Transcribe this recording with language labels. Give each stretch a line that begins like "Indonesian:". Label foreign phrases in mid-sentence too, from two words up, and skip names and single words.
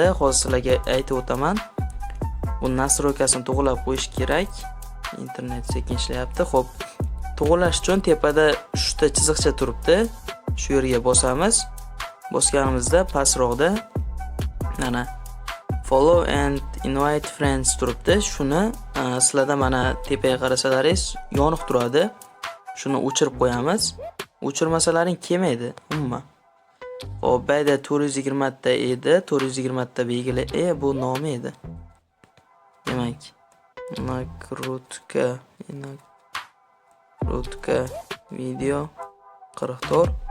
Uzbek: Hozir sizlarga aytib o'taman. Bu nastroykasini to'g'rilab qo'yish kerak. Internet sekin ishlayapti. Xo'p, to'g'rilash uchun tepada 3 ta chiziqcha turibdi. Shu yerga bosamiz. Bosganimizda pastroqda mana
English: follow and invite friends
Uzbek: turibdi. Shuni sizlarda mana tepaga qarasalaringiz yoniq turadi. Shuni o'chirib qo'yamiz. O'chirmasalaring kelmaydi umuman. Xo'p, bayda 420 ta edi, 420 ta belgili bu nomi edi. Demak, nakrutka video 44.